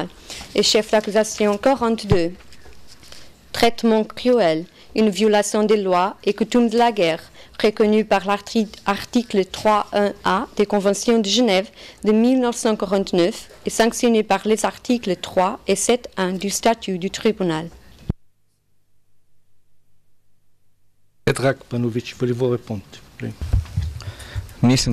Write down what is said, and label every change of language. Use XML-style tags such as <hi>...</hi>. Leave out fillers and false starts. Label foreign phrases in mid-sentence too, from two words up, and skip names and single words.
<fr>Et chef d'accusation 42, traitement cruel, une violation des lois et coutumes de la guerre, reconnu par l'article 3.1A des Conventions de Genève de 1949 et sanctionné par les articles 3 et 7.1 du statut du tribunal. Predrag Banovic, voulez-vous répondre, s'il vous plaît?</fr> <bs>kriv. Nisam kriv.</bs> <fr>Non coupable. Asseyez-vous. Predrag Banovic.</fr> <bs>Nisam kriv.</bs> <fr>Non coupable.</fr> <bs>Nisam kriv.</bs> <fr>Asseyez-vous.</fr>